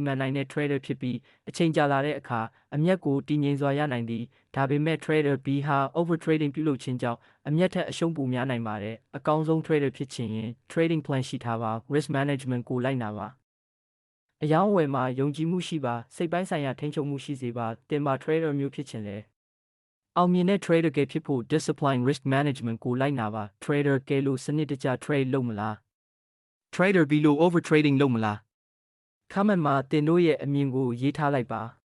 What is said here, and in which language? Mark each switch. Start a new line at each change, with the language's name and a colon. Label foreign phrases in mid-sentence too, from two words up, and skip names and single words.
Burmese: မံနိုင်တဲ့ Trader ဖြစ်ပြီးအချိန်ကြာလာတဲ့အခါအမြတ်ကိုတည်ငြိမ်စွာရနိုင်သည်ဒါပေမဲ့ Trader B ဟာ
English: over trading
Burmese: ပြုလုပ် ခြင်းကြောင့်အမြတ်ထက်အရှုံးပိုများနိုင်ပါတယ်အကောင်းဆုံး Trader ဖြစ်ချင်ရင်
English: trading plan
Burmese: ရှိထားပါ
English: risk management
Burmese: ကိုလိုက်နာပါအယောင်းဝယ်မှာယုံကြည်မှုရှိပါစိတ်ပိုင်းဆိုင်ရာထိန်းချုပ်မှုရှိစေပါတင်ပါ Trader မျိုးဖြစ်ချင်လေအောင်မြင်တဲ့ Trader ကဖြစ်ဖို့
English: discipline risk management
Burmese: ကိုလိုက်နာပါ Trader ကလို့စနစ်တကျ trade လုပ်မလား Trader B လို့
English: over trading
Burmese: လုပ်မလား comment မှာတင်တို့ရဲ့အမြင်ကိုရေးထားလိုက်ပါ